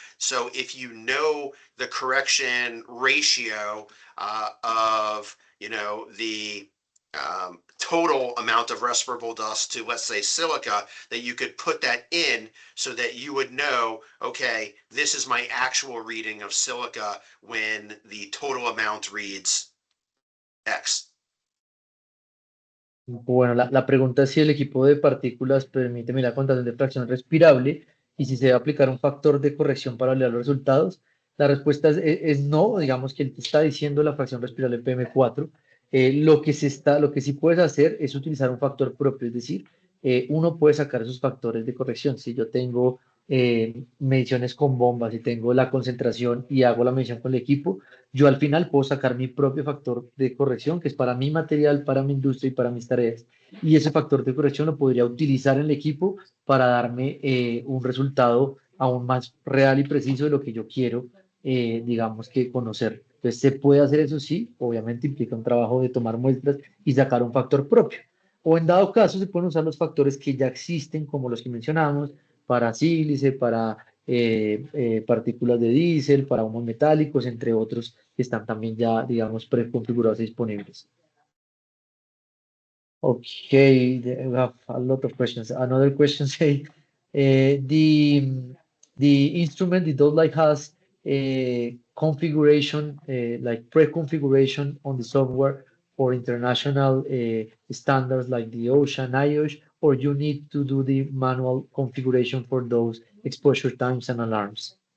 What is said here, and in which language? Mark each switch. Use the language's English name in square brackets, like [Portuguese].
[English] So if you know the correction ratio of, the total amount of respirable dust to, let's say, silica, that you could put that in so that you would know, okay, this is my actual reading of silica when the total amount reads X. [Spanish] Bueno, la pregunta es si el equipo de partículas permite medir la concentración de fracción respirable y si se debe aplicar un factor de corrección para validar los resultados. La respuesta es no, digamos que él te está diciendo la fracción respirable PM4. Lo que sí puedes hacer es utilizar un factor propio, es decir, uno puede sacar esos factores de corrección. Si yo tengo mediciones con bombas y tengo la concentración y hago la medición con el equipo, yo al final puedo sacar mi propio factor de corrección, que es para mi material, para mi industria y para mis tareas. Y ese factor de corrección lo podría utilizar en el equipo para darme un resultado aún más real y preciso de lo que yo quiero, digamos que conocer. Entonces, se puede hacer eso, sí, obviamente implica un trabajo de tomar muestras y sacar un factor propio. O en dado caso, se pueden usar los factores que ya existen, como los que mencionamos, para sílice, para partículas de diésel, para humos metálicos, entre otros que están también ya, digamos, preconfigurados y disponibles. [English] Okay, we have a lot of questions. Another question say, the instrument, the Dot has a configuration, like pre-configuration on the software for international standards like the OSHA, NIOSH, or you need to do the manual configuration for those exposure times and alarms?